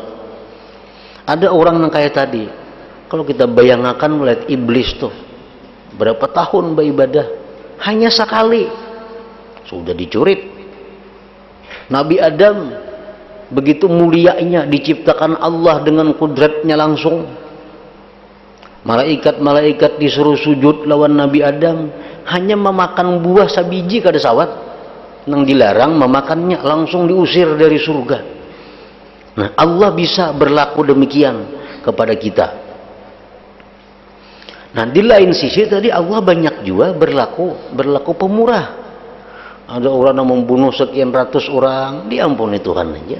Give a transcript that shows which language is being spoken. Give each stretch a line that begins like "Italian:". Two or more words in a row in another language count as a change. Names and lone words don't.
Indonesian: Ada orang yang kayak tadi, kalau kita bayangkan melihat iblis tuh berapa tahun beribadah, hanya sekali sudah dicurit. Nabi Adam begitu mulianya diciptakan Allah dengan kudratnya langsung. Malaikat-malaikat disuruh sujud lawan Nabi Adam, hanya memakan buah sabiji kada sawat. Nang dilarang memakannya langsung diusir dari surga. Nah, Allah bisa berlaku demikian kepada kita. Nah, di lain sisi tadi Allah banyak juga berlaku pemurah. Ada orang yang membunuh sekian ratus orang, diampuni Tuhan aja.